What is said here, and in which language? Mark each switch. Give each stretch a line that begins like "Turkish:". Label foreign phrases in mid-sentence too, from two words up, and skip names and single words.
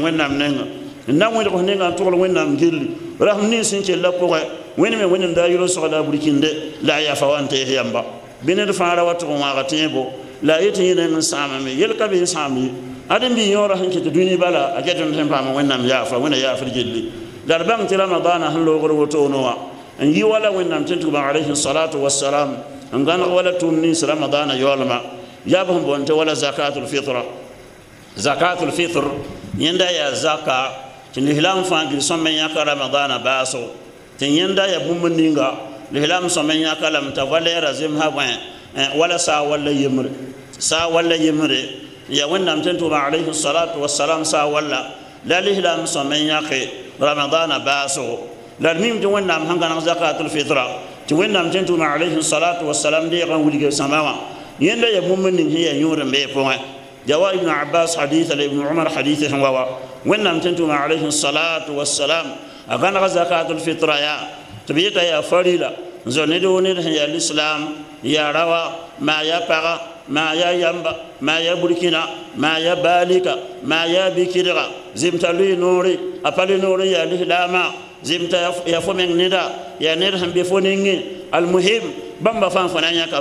Mossi: wẽnnaam nenga n na wẽdg f nenga n tʋgl wẽnnaam gilli ra sẽn ning sẽn kell la pʋgẽ wẽnd me wẽnnem daa yʋlsg la a burkinde la a yafa wa n tees yãmba bɩ ned fãa ra wa tʋg n waaga tẽebo la a yetɩ yẽ neng n sãamame yel ka bɩ n sãam ye ad n bɩ yõora sẽn ket dũni bala a ket n tõe n paama wẽnnaam yaafa wẽna yaafd gilli la d bãng tɩ ramadana sẽn loogr wotoone wã n yi wala wẽnnaam tɩ n tʋgma
Arabic: عليه الصلاة والسلام
Mossi: n gãneg wala tʋʋm nins ramadana yaoolma yaa b sẽn boond tɩ wala
Arabic: زكاة الفطر زكاة الفطر
Mossi: yẽnda yaa zaka tɩ lislam fãa gil sõm me yãka ramadana baaso tɩ yẽnda yaa bũmb ninga lislam sõm me yãka lame t'a valɛɛra zemsã bõe wala saa walla yembre saa walla yembre ya wẽnnaam tɩ n tʋma
Arabic: عليه الصلاة والسلام
Mossi: saa walla la lislam sõm me yãke ramadana baaso la d mim tɩ wẽnnaam sẽn gãneg
Arabic: زكاة الفطر
Mossi: tɩ wẽnnaam tɩ n tʋma
Arabic: عليه الصلاة والسلام
Mossi: deeg n wilga sãma wã yẽnda yaa bũmb ning sẽn yaa yũud n bee pʋgẽ jawa ibn abbas hadith la ibn umar hadith sẽn wa wa wẽnnaam tɩ n tʋma
Arabic: عليه الصلاة والسلام
Mossi: a gãneg
Arabic: زكاة الفطر
Mossi: yaa tɩ b yeta yaa farila n zo ned woo ned sẽn yaa lislam yaa rawa maa yaa paga maa yaa yamba maa yaa burkina maa yaa baalika maa yaa bikidga zemta loe noore a pa le noor n yaa lislaama zemta ya fo meng neda yaa ned sẽn be fo nengẽ almuhim bãmba fãa fo na n yãka b